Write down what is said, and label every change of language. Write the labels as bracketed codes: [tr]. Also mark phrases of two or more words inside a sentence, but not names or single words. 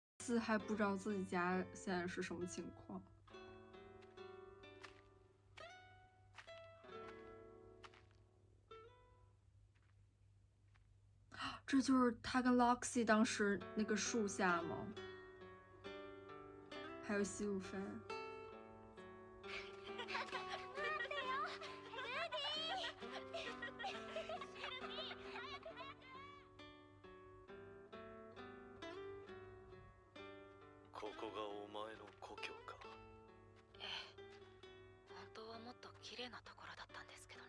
[zh] Loxy 还不知道自己家现在是什么情况。这就是他跟 Loxy 当时那个树下吗？还有西路飞。 [ja] ここがお前の故郷か。ええ、本当はもっと綺麗なところだったんですけどね。